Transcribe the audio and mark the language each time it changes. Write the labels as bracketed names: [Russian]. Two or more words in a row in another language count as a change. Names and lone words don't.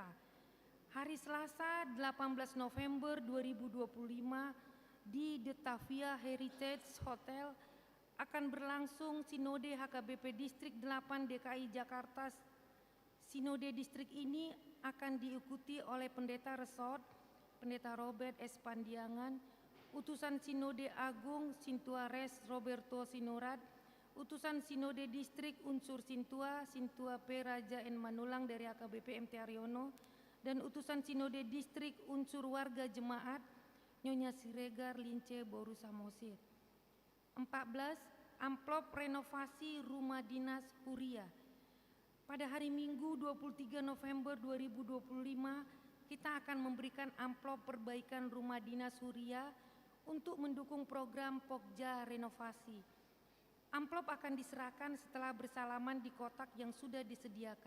[Indonesian] Hari Selasa 18 November 2025 di Detavia Heritage Hotel akan berlangsung Sinode HKBP Distrik 8 DKI Jakarta. Sinode distrik ini akan diikuti oleh Pendeta Resort, Pendeta Robert S. Pandiangan, Utusan Sinode Agung Sintua Res Roberto Sinurat, Utusan Sinode Distrik Unsur Sintua, Sintua P. Raja N. Manulang dari HKBP MT Haryono, dan Utusan Sinode Distrik Unsur Warga Jemaat Nyonya Siregar Lince Boru Samosir. 14. Amplop renovasi rumah dinas Huria. Pada hari Minggu 23 November 2025, kita akan memberikan amplop perbaikan rumah dinas Huria untuk mendukung program Pokja renovasi. Amplop akan diserahkan setelah bersalaman di kotak yang sudah disediakan.